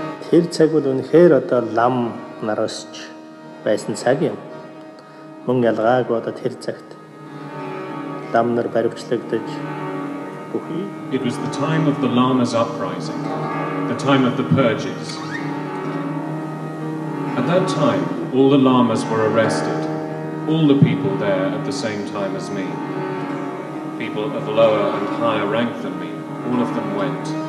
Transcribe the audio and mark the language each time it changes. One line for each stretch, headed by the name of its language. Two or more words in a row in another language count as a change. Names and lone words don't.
Mongolian: тэр цаг бол үнэхээр одоо лам нарасч байсан цаг юм. Мөн ялгаагүй одоо тэр цагт лам нар баривчлагдаж бүхий.
English: It was the time of the Lamas uprising, the time of the purges. At that time, all the Lamas were arrested, all the people there at the same time as me. People of lower and higher rank than me, all of them went.